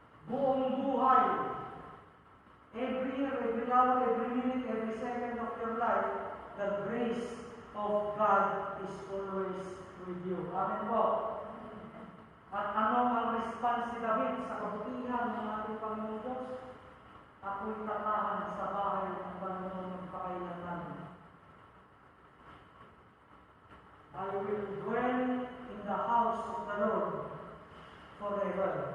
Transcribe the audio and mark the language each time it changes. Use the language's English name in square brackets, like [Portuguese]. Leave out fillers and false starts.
[Filipino] Buong buhay, [English] every year, every hour, every minute, every second of your life, the grace of God is always with you. [Filipino] Amen po. At ano ang response ni David sa kabutihan ng ating Panginoon Diyos? Ako'y tatahan sa bahay ng Panginoon magpakailanman. [English] I will dwell in the house of the Lord forever.